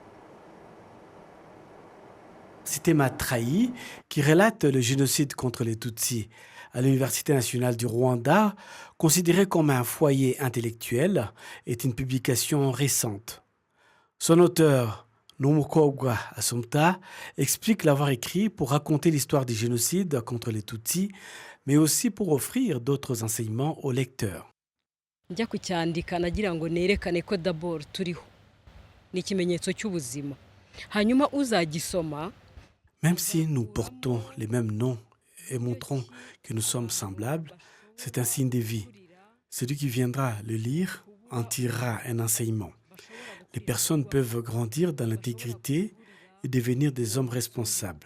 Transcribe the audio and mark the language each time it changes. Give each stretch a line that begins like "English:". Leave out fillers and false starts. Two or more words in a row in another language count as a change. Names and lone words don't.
French: C'était Matrahi qui relate le génocide contre les Tutsis à l'Université nationale du Rwanda, considéré comme un foyer intellectuel, est une publication récente. Son auteur, Nomukobwa Assumpta, explique l'avoir écrit pour raconter l'histoire du génocide contre les Tutsis, mais aussi pour offrir d'autres enseignements aux lecteurs.
Kinyarwanda: Njya kucyandika nagira ngo nerekane ko d'abord turiho ni ikimenyetso cy'ubuzima hanyuma uzagisoma.
French: Même si nous portons les mêmes noms et montrons que nous sommes semblables, c'est un signe de vie. Celui qui viendra le lire en tirera un enseignement. Les personnes peuvent grandir dans l'intégrité et devenir des hommes responsables.